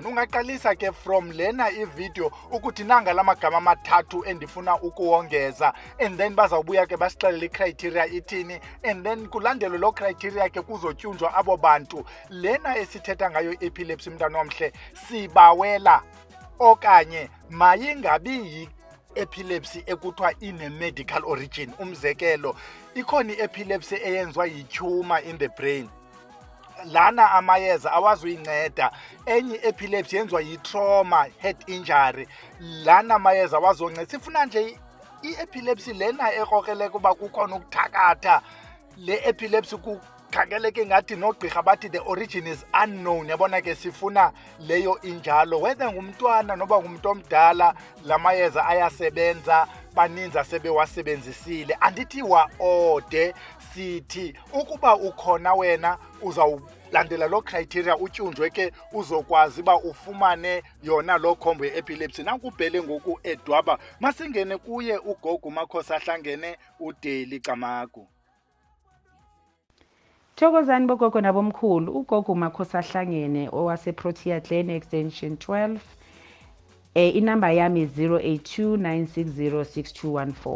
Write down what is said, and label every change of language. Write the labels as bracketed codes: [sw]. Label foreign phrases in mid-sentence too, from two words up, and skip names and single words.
[xh] Ungaqalisa ke from lena ivideo ukuthi nanga lamagama amathathu endifuna ukuwongeza [en] and then [xh] bazawubuya ke basixelele icriteria ithini [en] and then [xh] kulandelwe lo criteria ke kuzotyunjwa abo bantu. Lena esithetha ngayo epilepsy mntana omhle sibawela okanye mayingabi yi-epilepsy ekuthiwa ine- [en] medical origin. [xh] Umzekelo ikhona i-epilepsy eyenzwa yi-tumor [en] in the brain [xh] lana amayeza awazuyinceda. Enye epilepsy yenziwa yi-trauma [en] head injury [xh] lana amayeza awazonceda. Sifuna nje i-epilepsy lena ekrokrele kuba kukhona ukuthakatha le epilepsy khangeleke ngathi nogqirha bathi [en] the origin is unknown. [xh] Yabona ke sifuna leyo injalo whether ngumntwana noba ngumuntu omdala lamayeza ayasebenza baninzi asebewasebenzisile. Andithi ode sithi ukuba ukhona wena uzawulandela lo criteria utyunjwe ke uzokwazi ba ufumane yona lo khombo ye-epilepsy. Nankubhele ngoku edwaba masingene kuye uGogo Makhosahlangene uDeli Camagu. Thokozani bogogo nabomkhulu uGogo Makhosahlangene owase-Protea Glen extension 12. Inamba yami 0829606214.